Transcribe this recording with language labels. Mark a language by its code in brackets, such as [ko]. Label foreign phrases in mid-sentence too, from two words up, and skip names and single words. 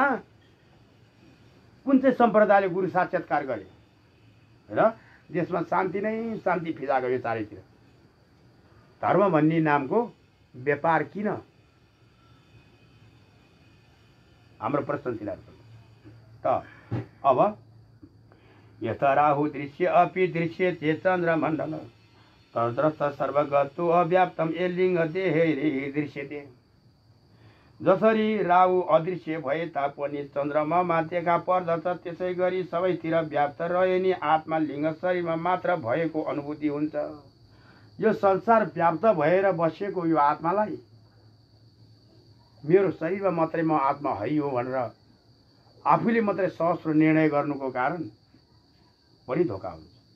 [ne] कुन चाहिँ सम्प्रदायले गुरु साक्षात्कार गरे र देशमा शान्ति नै शान्ति फिजा गयो चारैतिर? धर्म भन्ने नामको व्यापार किन? हाम्रो प्रश्न त अब [sa] यथ राहु दृश्य अपि दृश्य चे चन्द्रमण्डल तद्रत सर्वगतो अव्याप्तम ए लिङ्ग देहे दृश्यते। [ne] जसरी राहु अदृश्य भए तापनि चन्द्रमामा देखा पर्दछ त्यसै गरी सबैतिर व्याप्त रहे नि आत्मा लिङ्ग शरीरमा मात्र भएको अनुभूति हुन्छ। यो संसार व्याप्त भएर बसेको यो आत्मालाई मेरो शरीरमा मात्रै म आत्मा है हो भनेर आफूले मात्रै सहस्र निर्णय गर्नुको कारण बढी धोका हुन्छ।